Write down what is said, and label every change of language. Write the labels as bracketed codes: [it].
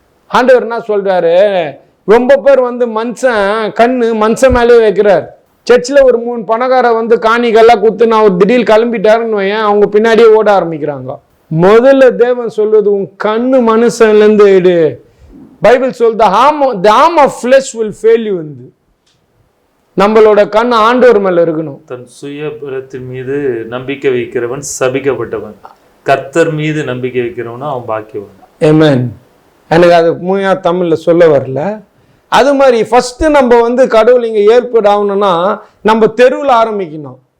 [ta] ஆண்டவர் என்ன சொல்றாரு, ரொம்ப பேர் வந்து கண்ணு மனுஷன் மேலே வைக்கிறார். சர்ச்சில் ஒரு 3 பணக்கார வந்து காணிக்கெல்லாம் குத்து நான் ஒரு திடீர் கிளம்பிட்டாருன்னு வையன், அவங்க பின்னாடியே ஓட ஆரம்பிக்கிறாங்க. முதல்ல தேவன் சொல்வது, உன் கண்ணு மனுஷன்ல இருந்து எடு. பைபிள் சொல்லுது, [en] the arm of flesh will fail you. [ta] நம்மளோட கண் ஆண்டவர் மேல இருக்கணும். தன் சுய பலத்தின் மீது நம்பிக்கை வைக்கிறவன் சபிக்கப்பட்டவன், கர்த்தர் மீது நம்பிக்கை வைக்கிறவனா அவன் பாக்கியவன். ஆமென். எனக்கு அது முழுமையா தமிழ்ல சொல்ல வரல. அது மாதிரி ஃபர்ஸ்ட் நம்ம வந்து கடவுள் இங்க ஏற்பட ஆகணும்னா நம்ம தெருவில் ஆரம்பிக்கணும்.